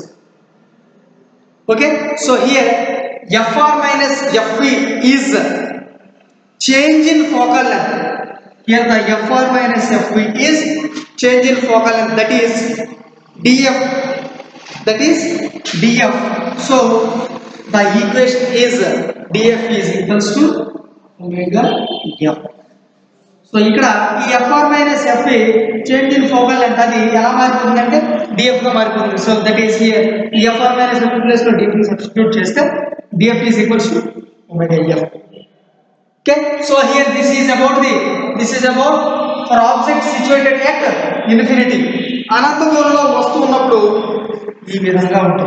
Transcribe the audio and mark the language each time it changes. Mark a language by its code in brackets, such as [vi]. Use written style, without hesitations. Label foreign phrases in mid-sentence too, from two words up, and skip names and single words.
[en] Okay, so here fr minus fv is change in focal length. Here the fr minus fv is change in focal length, that is df, so the equation is df is equals to omega f. [te] సో ఇక్కడ ఈ [en] fr minus fv change in focal length [te] అది ఎలా మారిపోతుందంటే df గా మారిపోతుంది. [en] So that is here [te] ఈ fr minus fv ప్లేస్ లో df ని సబ్స్టిట్యూట్ చేస్తే [en] df is equals to omega f. Okay, so here this is about for object situated at infinity. [te] అనంత దూరంలో వస్తువు ఉన్నప్పుడు ఈ విధంగా ఉంటుంది.